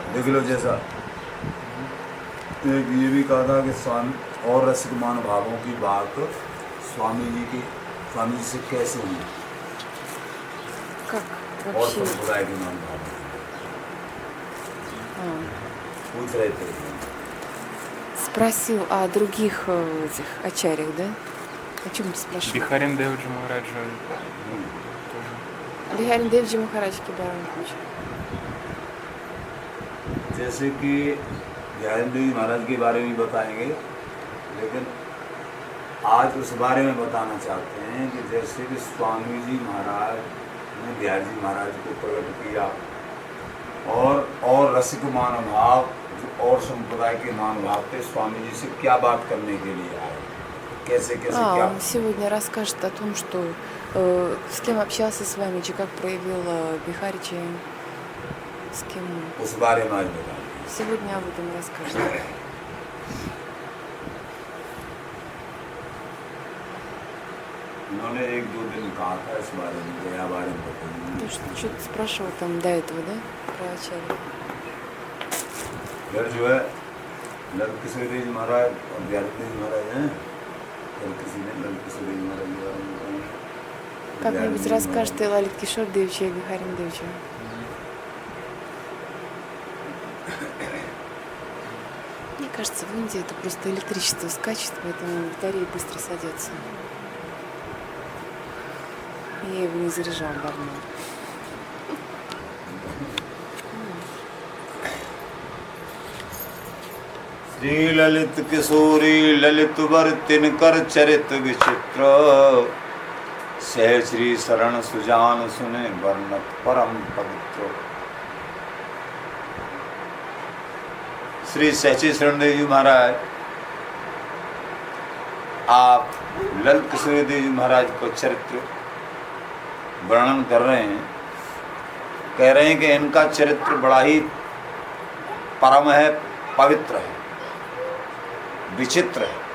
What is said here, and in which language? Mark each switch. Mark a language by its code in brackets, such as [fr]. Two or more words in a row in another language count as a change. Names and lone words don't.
[hi] देख लो जैसा एक ये भी कहा था कि स्वामी और रसिक महानुभावों की बात स्वामी जी से कैसे हुई [ru] Как [hi] और [ru] вообще? [hi] संप्रदाय के महानुभावों [ru] А, [hi] पूछ रहे थे। [ru] Спросил о других этих ачарьях, да? О чем ты спрашивал? Бихарин Девджи Махараджа тоже. [hi] Бихарин Девджи Махарадж के बारे में पूछा। जैसे कि ज्ञानेंद्र जी महाराज के बारे में बताएंगे, लेकिन आज उस बारे में बताना चाहते हैं कि जैसे कि स्वामी जी महाराज ने बिहार जी महाराज को प्रकट किया और रसिक महानुभाव और संप्रदाय के महानुभाव थे, स्वामी जी से क्या बात करने के लिए आए, कैसे क्या। [ru] Он сегодня расскажет о том, что с кем общался с вами, как проявил Бихаричи, с кем. [hi] उस बारे में आज बताएंगे। [ru] Сегодня об этом расскажет. [hi] उन्होंने एक दो दिन कहा था इस बारे में, गया बारे में बताएंगे। [ru] Ты что-то спрашивал там до этого, да? Про ачарья. [hi] फिर जो है ललितकिशोर जी महाराज और ज्ञानेंद्र जी महाराज हैं, फिर किसी ने ललितकिशोर जी महाराज के बारे में बताया। [ru] Как-нибудь расскажет и Лалит Кишор Девчи, и Бихарин Девчи. Мне кажется, в Индии это просто электричество скачет, поэтому батареи быстро садятся. Я его не заряжал давно. [bra] श्री ललित किशोरी ललित वर तिनकर चरित विचित्र, सह श्री शरण सुजान सुने वर्णत परम पवित्र। [hi] श्री सहची शरण देव जी महाराज, आप ललित किशोरी देव जी महाराज को चरित्र वर्णन कर रहे हैं, कह रहे हैं कि इनका चरित्र बड़ा ही परम है, पवित्र है, विचित्र है।